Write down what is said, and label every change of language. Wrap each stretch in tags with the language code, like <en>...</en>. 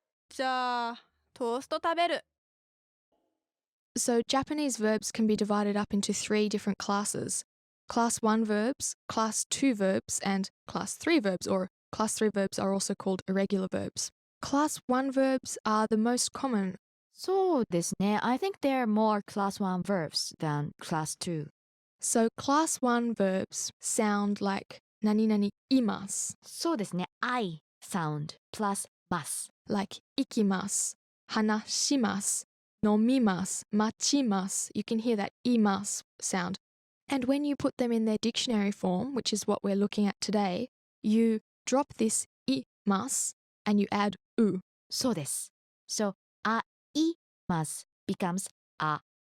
<ja>じゃあ、トースト食べる。</ja> <en>So Japanese verbs can be divided up into 3 different classes. Class 1 verbs, Class 2 verbs, and Class 3 verbs, or Class 3 verbs are also called irregular verbs. Class 1 verbs are the most common.</en> <ja>そうですね</ja> <en>I think there are more class 1 verbs than class 2 So Class 1 verbs sound like 何々imasu,</en> <ja>そうですね</ja> <en>I sound plus mas</en> <ja>like 行きます, 話します, 飲みます, 待ちます.</ja> <en>You can hear that imasu sound. And when you put them in their dictionary form, which is what we're looking at today, you drop this imasu and you add u.</en> <ja>そうです</ja> <en>So mas becomes a</en>